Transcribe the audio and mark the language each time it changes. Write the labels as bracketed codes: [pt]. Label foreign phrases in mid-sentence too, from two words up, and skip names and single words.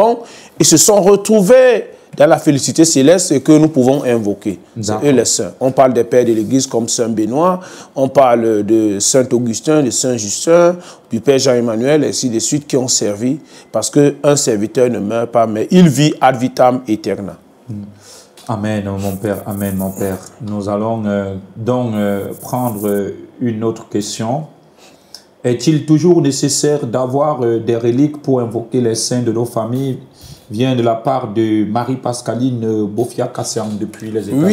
[fr] Ils se sont retrouvés dans la félicité céleste que nous pouvons invoquer. C'est eux les saints. On parle des pères de l'Église comme Saint Benoît, on parle de Saint Augustin, de Saint Justin, du Père Jean-Emmanuel, et ainsi de suite, qui ont servi, parce qu'un serviteur ne meurt pas, mais il vit [la] ad vitam aeterna. [fr] Amen, mon Père. Amen, mon Père. Nous allons donc prendre une autre question. Est-il toujours nécessaire d'avoir des reliques pour invoquer les saints de nos familles? Vient de la part de Marie-Pascaline Bofia-Kassian depuis les États-Unis.